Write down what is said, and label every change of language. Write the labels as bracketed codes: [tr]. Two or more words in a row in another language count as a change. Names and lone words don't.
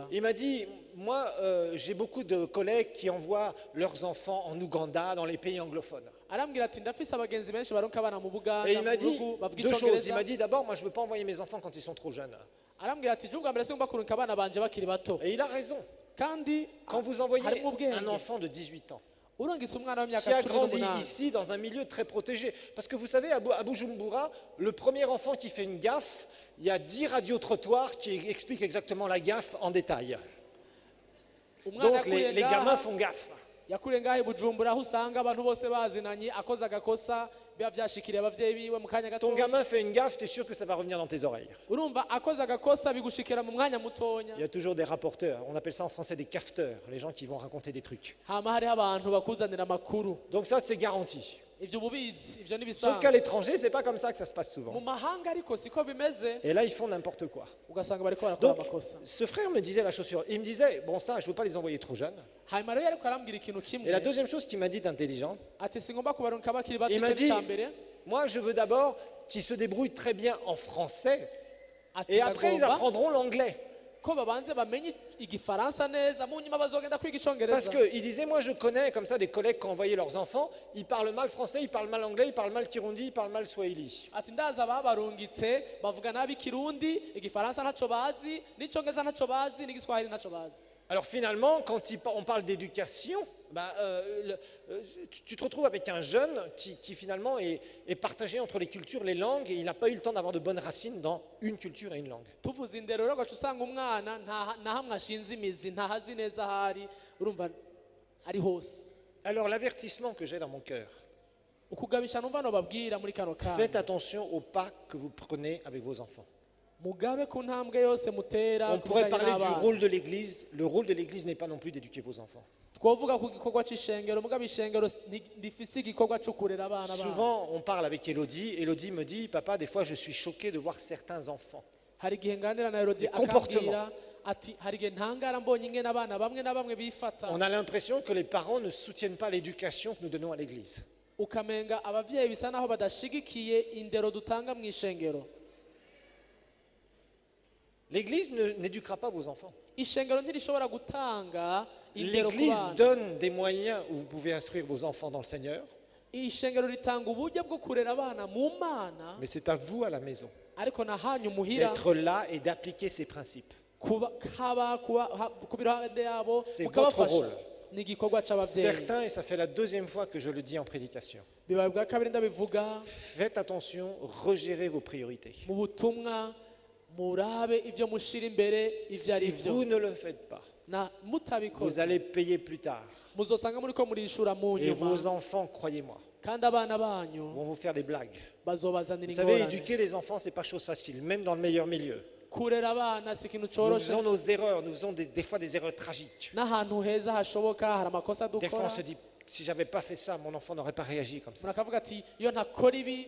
[fr] Il m'a dit, moi, j'ai beaucoup de collègues qui envoient leurs enfants en Ouganda, dans les pays anglophones. [rn] arambwira ati ndafise abagenzi benshi baronka abana mu [fr] Et [rn] buganda [fr] il [rn] mu [fr] m'a dit [rn] bihugu bavuga [fr] deux choses. Il [rn] icyongereza [fr] m'a dit d'abord, moi, je ne veux pas envoyer mes enfants quand ils sont trop jeunes. [rn] arambwira ati jya ubwa mbere singomba kurungika abana banje bakiri bato [fr] Et il a raison. [rn] kandi [fr] Quand vous envoyez [rn] harimo ubwenge [fr] un enfant de 18 ans, [rn] urungitse umwana [fr] qui [rn] w'imyaka [fr] a [rn] cumi [fr] grandi [rn] n'umunani [fr] ici dans un milieu très protégé. Parce que vous savez, à Bujumbura, le premier enfant qui fait une gaffe, il y a 10 radiotrottoirs qui expliquent exactement la gaffe en détail. [rn] umwana [fr] Donc les gamins font gaffe. [rn] yakuriye ngaho i bujumbura aho usanga abantu bose bazinanye akoze agakosa biba byashikiriye ababyeyi biwe mu kanya gato [fr] Ton gamin fait une gaffe, tu es sûr que ça va revenir dans tes oreilles. [rn] urumva akoze agakosa bigushikira mu mwanya mutonya [fr] Il y a toujours des rapporteurs, on appelle ça en français des cafeteurs, les gens qui vont raconter des trucs. [rn] hama hariho abantu bakuzanira amakuru [fr] Donc ça, c'est garanti. [rn] ibyo ububizi ibyo [fr] Sauf [rn] n'ibisanzwe [fr] qu'à l'étranger, c'est pas comme ça que ça se passe [rn] mu [fr] souvent. [rn] mahanga ariko siko bimeze [fr] Et là, ils font n'importe quoi. [rn] ugasanga bariko barakora [fr] Donc, [rn] amakosa [fr] ce frère me disait la chose suivante. Il me disait, bon ça, je veux pas les envoyer trop jeunes. [rn] hanyuma rero ariko arambwira ikintu [fr] Et la [rn] kimwe [fr] deuxième chose qu'il m'a dit d'intelligent, [rn] ati singomba kubarunka bakiri bato [fr] il m'a [rn] icyo ni [fr] dit, [rn] icya mbere [fr] moi, je veux d'abord qu'ils se débrouillent très bien en français, [rn] ati [fr] et après, ils [rn] ndagomba [fr] apprendront l'anglais. [rn] ko babanze bamenye igifaransa neza mu nyuma bazogenda kwiga [fr] Parce [rn] icyongereza [fr] qu'il disait, moi je connais comme ça des collègues qui ont envoyé leurs enfants, ils parlent mal français, ils parlent mal anglais, ils parlent mal kirundi, ils parlent mal swahili. [rn] ati ndaza babarungitse bavuga nabi ikirundi igifaransa ntacyo bazi n'icyongereza ntacyo bazi n'igiswahili ntacyo bazi [fr] Alors finalement, quand on parle d'éducation, tu te retrouves avec un jeune qui finalement est partagé entre les cultures, les langues, et il n'a pas eu le temps d'avoir de bonnes racines dans une culture et une langue. [rn] tuvuze indero rero ugaca usanga umwana nta hamwe ashinze imizi ntahazi neza aho ari urumva ari hose [fr] Alors l'avertissement que j'ai dans mon cœur, [rn] ukugabisha numva nobabwira muri kano [fr] faites [rn] kanya [fr] attention au pas que vous prenez avec vos enfants. [rn] mugabe ku ntambwe yose mutera [fr] On [rn] ku [fr] pourrait [rn] bijanye [fr] parler du [rn] n'abana [fr] rôle de l'Église. Le rôle de l'Église n'est pas non plus d'éduquer vos enfants. [rn] twovuga ku gikorwa cy'ishengero mugabe ishengero rifise igikorwa cyo kurera abana babo [fr] Souvent, on parle avec Elodie. Elodie me dit, papa, des fois, je suis choqué de voir certains enfants. [rn] hari igihe nganira na Herodi [fr] Des comportements. [rn] akambwira ati hari igihe ntangara mbonye ingene abana bamwe na bamwe bifata [fr] On a l'impression que les parents ne soutiennent pas l'éducation que nous donnons à l'église. [rn] ukamenga abavyeyi bisa naho badashigikiye indero dutanga mu ishengero. [fr] L'église n'éduquera pas vos enfants. [rn] Ishengero ntirishobora gutanga indero ku [fr] L'église [rn] bana. [fr] donne des moyens où vous pouvez instruire vos enfants dans le Seigneur, [rn] Ishengero ritanga uburyo bwo kurera abana mu Mana, [fr] mais c'est à vous à la maison [rn] ariko na hanyu muhira [fr] d'être là et d'appliquer ces principes. [rn] ku biruhande yabo [fr] C'est [rn] mukabafasha. [fr] votre rôle. [rn] Ni igikorwa c'abavyeyi. [fr] Certains, et ça fait la deuxième fois que je le dis en prédication, [rn] Bibaye bwa kabiri ndabivuga [fr] faites attention, regérez vos priorités. [rn] mu butumwa, murabe ibyo mushira imbere ivyo ari [fr] Si [rn] vyo. [fr] vous ne le faites pas, [rn] Na [fr] vous [rn] mutabikoze [fr] allez payer plus tard. [rn] muzosanga muriko murishura mu [fr] Et vos [rn] nyuma, [fr] enfants, croyez-moi, [rn] kandi abana banyu [fr] vont vous faire des blagues. [rn] bazobazanira [fr] Vous savez, [rn] ingorane. [fr] éduquer les enfants, c'est pas chose facile, même dans le meilleur milieu. [rn] Kurera abana si ikintu [fr] Nous [rn] coroshe, [fr] faisons nos erreurs, nous faisons des fois des erreurs tragiques. [rn] n'ahantu heza hashoboka hari amakosa [fr] Des fois, on [rn] dukora. [fr] se dit, si j'avais pas fait ça, mon enfant n'aurait pas réagi comme ça. [rn] Umuntu akavuga ati iyo ntakora ibi,